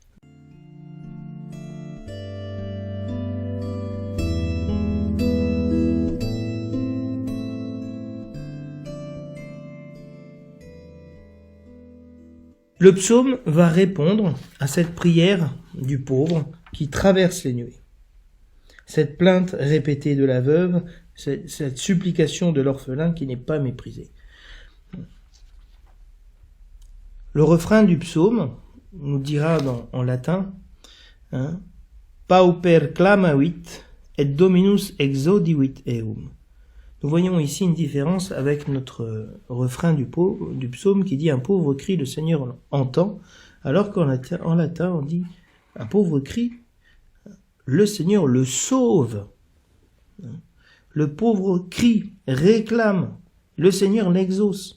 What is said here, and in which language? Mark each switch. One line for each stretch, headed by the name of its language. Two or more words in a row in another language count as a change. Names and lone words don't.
French: Le psaume va répondre à cette prière du pauvre qui traverse les nuées. Cette plainte répétée de la veuve, cette supplication de l'orphelin qui n'est pas méprisée. Le refrain du psaume nous dira en latin
Latin: Pauper clamavit et Dominus exaudivit eum.
French: Nous voyons ici une différence avec notre refrain du psaume qui dit un pauvre cri, le Seigneur entend, alors qu'en latin on dit un pauvre cri, le Seigneur le sauve. Le pauvre cri, réclame, le Seigneur l'exauce.